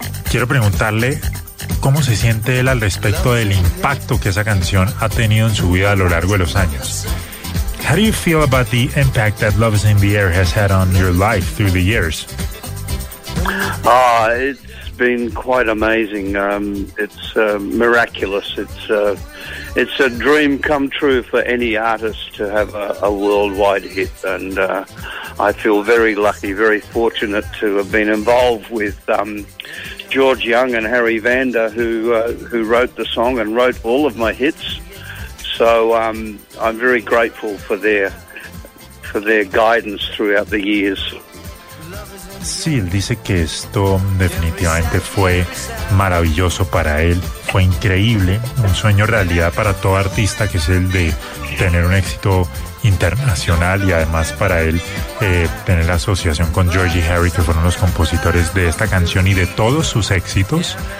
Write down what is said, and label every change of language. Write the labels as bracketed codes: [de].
[es] Quiero preguntarle cómo se siente él al respecto del impacto que esa canción ha tenido en su vida a lo largo de los años. [en] How do you feel about the impact that Love Is In The Air has had on your life through the years? It's been quite amazing. It's miraculous. It's a dream come true for any artist to have a worldwide hit, and I feel very lucky, very fortunate to have been involved with George Young and Harry Vander, who wrote the song and wrote all of my hits. So I'm very grateful for their guidance throughout the years. [es] Sí, él dice que esto definitivamente fue maravilloso para él, fue increíble, un sueño realidad para todo artista, que es el de tener un éxito internacional, y además para él tener la asociación con Georgie Harry, que fueron los compositores de esta canción y de todos sus éxitos.